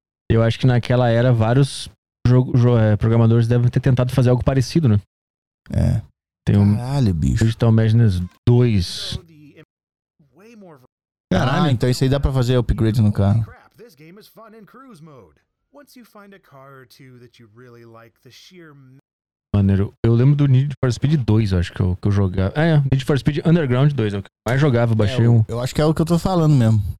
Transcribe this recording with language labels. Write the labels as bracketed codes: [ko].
[pt] Eu acho que naquela era vários programadores devem ter tentado fazer algo parecido, né? É. Tem um... Caralho, bicho. Digital Madness 2. Caralho, então isso aí dá pra fazer upgrade no carro. [en] This game is fun in cruise mode. Once you find a car or two that you really like, the sheer... [pt] Maneiro. Eu lembro do Need for Speed 2, acho que eu jogava. É, Need for Speed Underground 2, eu mais jogava, baixei um. Eu acho que é o que eu tô falando mesmo.